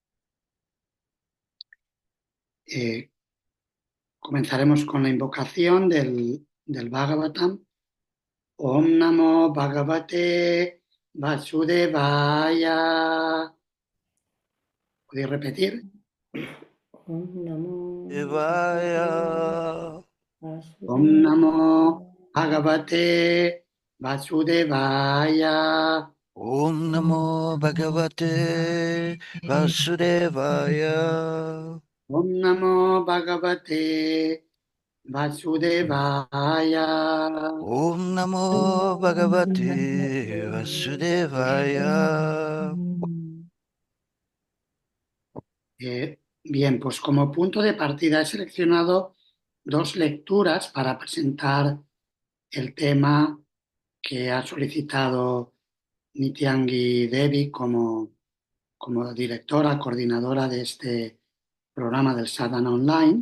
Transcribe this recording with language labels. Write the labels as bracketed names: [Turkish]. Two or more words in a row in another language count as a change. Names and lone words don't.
[Spanish] Eh, Comenzaremos con la invocación del Bhagavatam. [Sanskrit] ॐ नमो भगवते वासुदेवाय. [Spanish] ¿Podéis repetir? [Sanskrit] ॐ नमो Devaya. ॐ नमो Vasudevaya. भगवते वासुदेवाय. ॐ नमो भगवते वासुदेवाय. ॐ नमो भगवते वासुदेवाय. ॐ नमो भगवते वासुदेवाय. [Spanish] Bien, pues como punto de partida he seleccionado dos lecturas para presentar el tema que ha solicitado Nityangi Devi como directora, coordinadora de este programa del Sadhana Online.